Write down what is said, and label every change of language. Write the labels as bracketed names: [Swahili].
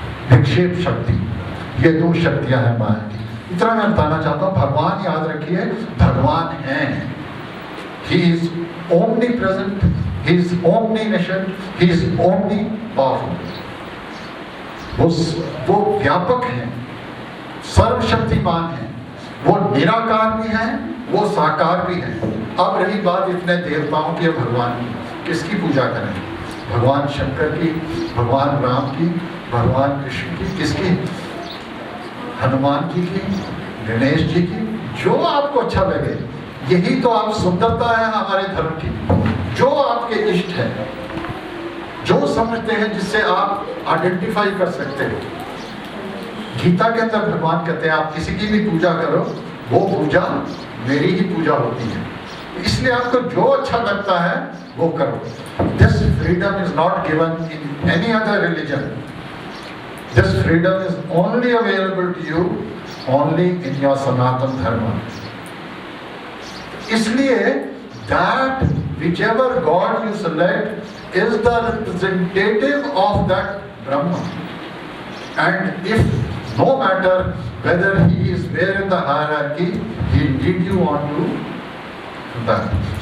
[Hindi] विक्षेप शक्ति, ये दो शक्तियां हैं माया की। इतना मैं बताना चाहता हूँ। भगवान याद रखिए, भगवान हैं। [English] He is omnipresent, He is omniscient, He is omnipowerful। [Hindi] वो व्यापक हैं, सर्वशक्तिमान हैं, वो निराकार भी हैं, वो साकार भी हैं। अब रही बात इतने देवताओं की, भगवान की, किसकी पूजा करें? भगवान शंकर की, भगवान राम की, भगवान कृष्ण की, किसकी? हनुमान जी की, गणेश जी की, जो आपको अच्छा लगे। यही तो आप सुंदरता है हमारे धर्म की। जो आपके इष्ट है, जो समझते हैं, जिससे आप आइडेंटिफाई कर सकते हो। गीता के अंदर भगवान कहते हैं आप किसी की भी पूजा करो, वो पूजा मेरी ही पूजा होती है। इसलिए आपको जो अच्छा लगता है वो करो। [English] This freedom is not given in any other religion. This freedom is only available to you only in your Sanatan Dharma. इसलिए that whichever God you select is the representative of that Brahma, and if no matter whether he is where in the hierarchy, he lead you on to that.